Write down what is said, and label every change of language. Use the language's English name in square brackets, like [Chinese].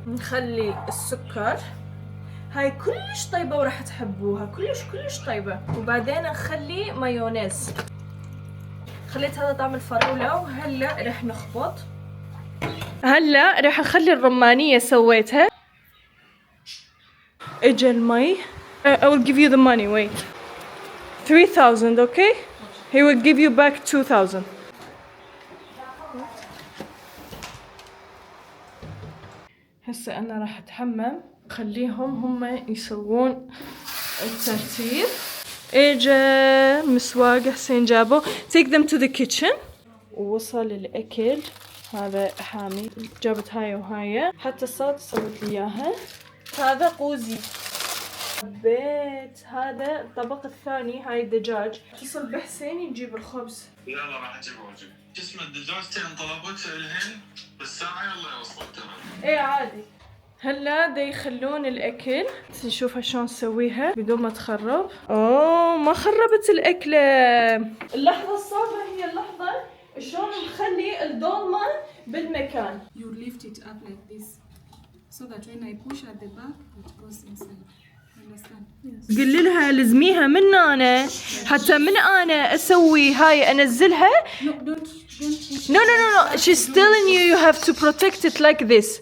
[Arabic] نخلي السكر، هاي كلش طيبه وراح تحبوها، كلش طيبه. وبعدين نخلي مايونيز. خليت هذا طعم الفراولة. وهلا رح نخبط. هلا رح اخلي الرمانية سويتها. اجا المي. [English] I will give you the money. Wait. 3,000, okay? He will give you back 2,000. [Arabic] هسه انا راح اتحمم. خليهم هم يسوون الترتيب. اجا مسواق حسين جابه. [English] Take them to the kitchen. [Arabic] ووصل الأكل. هذا حامي. جابت هاي وهاي. حتى السلطة سويت لي إياها. هذا قوزي. بيت هذا الطبق الثاني. هاي دجاج. اتصل بحسين يجيب الخبز. يلا راح اجيبه واجيب. جسم الدجاجتين طلبته الحين بالساعة يلا يوصل تمام. ايه عادي. هلا دا يخلون الاكل. نشوفها شلون نسويها بدون ما تخرب. اوه ما خربت الاكله. اللحظه الصعبه هي اللحظه شلون نخلي الدولمه بالمكان. [English] You lift it up like this, so that when I push at the back, it goes inside. Understand? [Arabic] قل لها لزميها من انا حتى من انا اسوي هاي انزلها. [English] No, don't push. No. She's telling you have to protect it like this.